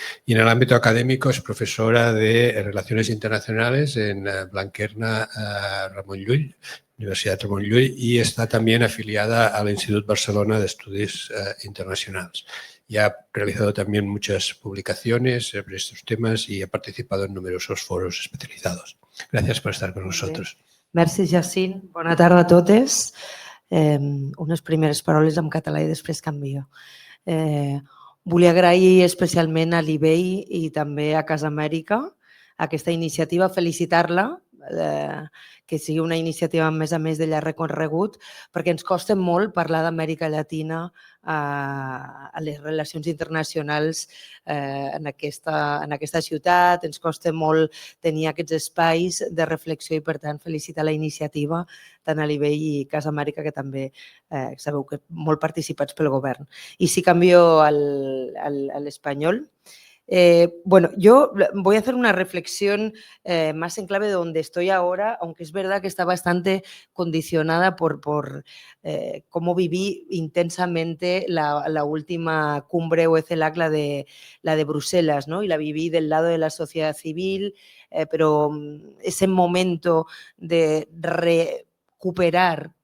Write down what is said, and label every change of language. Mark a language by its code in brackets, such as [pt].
[es] Y en el ámbito académico es profesora de Relaciones Internacionales en Blanquerna Ramon Llull, Universidad Ramon Llull, y está también afiliada al Institut Barcelona de Estudis Internacionals. Y ha realizado también muchas publicaciones sobre estos temas y ha participado en numerosos foros especializados. [ca] Gràcies per estar [es] con nosotros. [ca] Merci, Jacint. Bona tarda a totes. Unes primeres paraules en català i després canvio. Volia agrair especialment a l'IBEI i també a Casa Amèrica aquesta iniciativa, felicitar-la, que sigui una iniciativa a més de llarg recorregut, perquè ens costa molt parlar d'Amèrica Llatina a les relacions internacionals en aquesta ciutat, ens costa molt tenir aquests espais de reflexió i, per tant, felicitar la iniciativa tant a l'IBEI i Casa Amèrica, que també sabeu que molt participats pel govern. I si canvio a l'espanyol, [es] bueno, yo voy a hacer una reflexión más en clave de donde estoy ahora, aunque es verdad que está bastante condicionada por cómo viví intensamente la última cumbre o CELAC, la de Bruselas, ¿no? Y la viví del lado de la sociedad civil, pero ese momento de recuperar